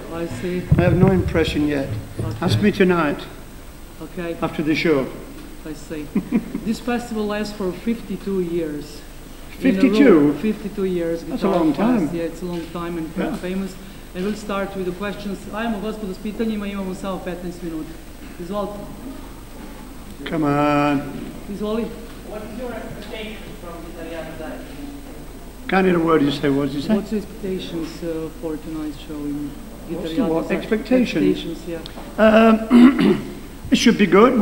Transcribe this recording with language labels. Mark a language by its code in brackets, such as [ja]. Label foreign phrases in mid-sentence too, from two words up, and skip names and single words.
[en] I see. I have no impression yet. Okay. Ask me tonight. Okay. After the show. I see. This festival lasts for 52 years. 52? 52 years. That's a long time. Yeah, it's a long time and quite famous. And we'll start with the questions. [sr] Ajmo, gospodo, s pitanjima, imamo samo 15 minuta. Izvolite. [en] Come on. [sr] Izvoli. [en] What is your expectation from Italiano Zaječar? Can't hear a word you say. What did you say? What's your expectations for tonight's show in What's the Italiano what? Zaječar? Expectations? Yeah. It should be good.